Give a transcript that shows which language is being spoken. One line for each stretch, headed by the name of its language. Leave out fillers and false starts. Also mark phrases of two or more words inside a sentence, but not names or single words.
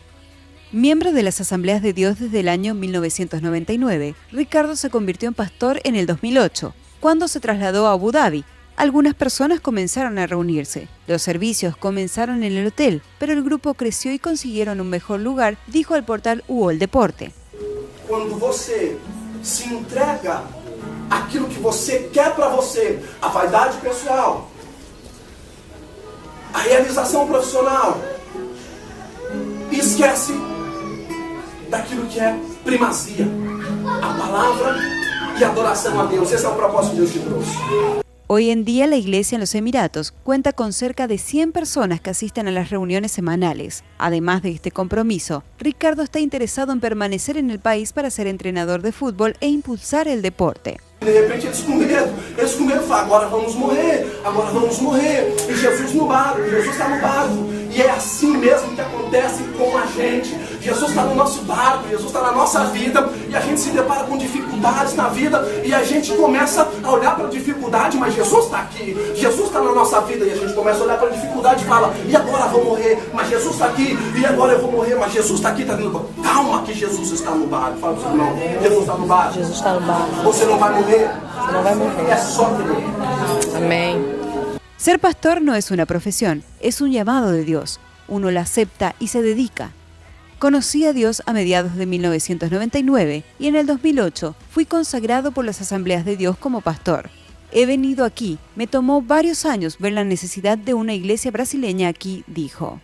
Spanish: Miembro de las Asambleas de Dios desde el año 1999, Ricardo se convirtió en pastor en el 2008, cuando se trasladó a Abu Dhabi. Algunas personas comenzaron a reunirse. Los servicios comenzaron en el hotel, pero el grupo creció y consiguieron un mejor lugar, dijo al portal UOL Deporte.
Portuguese: Cuando você se entrega aquilo que você quer para você, a vaidade pessoal, a realização profissional, e esquece daquilo que é primazia, a palavra e a adoração a Deus. Esse é o propósito que Deus te trouxe.
Spanish: Hoy en día la iglesia en los Emiratos cuenta con cerca de 100 personas que asisten a las reuniones semanales. Además de este compromiso, Ricardo está interesado en permanecer en el país para ser entrenador de fútbol e impulsar el deporte.
Portuguese: De repente eles com medo falam, agora vamos morrer, e Jesus no barco, Jesus está no barco, e é assim mesmo que acontece com a gente. Jesus está no nosso barco, Jesus está na nossa vida, e a gente se depara com dificuldades na vida, e a gente começa a olhar para a dificuldade, mas Jesus está aqui, Jesus está na nossa vida, e a gente começa a olhar para a dificuldade e fala, e agora eu vou morrer, mas Jesus está aqui, e agora eu vou morrer, mas Jesus está aqui, está dentro do barco. Calma que Jesus está no barco, fala para o seu irmão, Jesus está no barco. Jesus está no barco. Você não vai morrer. Você não vai morrer. É só crer. Amén.
Spanish: Ser pastor no es una profesión, es un llamado de Dios. Uno la acepta y se dedica. Conocí a Dios a mediados de 1999 y en el 2008 fui consagrado por las Asambleas de Dios como pastor. He venido aquí, me tomó varios años ver la necesidad de una iglesia brasileña aquí, dijo.